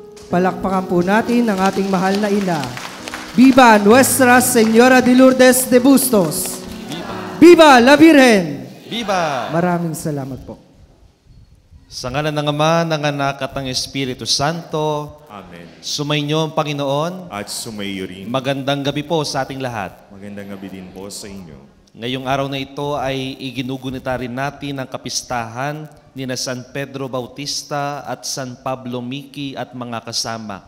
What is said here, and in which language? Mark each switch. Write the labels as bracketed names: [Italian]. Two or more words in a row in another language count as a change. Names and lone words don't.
[Filipino] Palakpakan po natin ang ating mahal na ina. [Spanish] Viva Nuestra Señora de Lourdes de Bustos! Viva la Virgen! Viva! [Filipino] Maraming salamat po. Sa ngalan ng Ama, ng Anak at ng Espiritu Santo, Amen. sumainyo ang Panginoon. At sumayo rin. Magandang gabi po sa ating lahat. Magandang gabi din po sa inyo. Ngayong araw na ito ay iginugunita rin natin ang kapistahan ni na San Pedro Bautista at San Pablo Miki at mga kasama.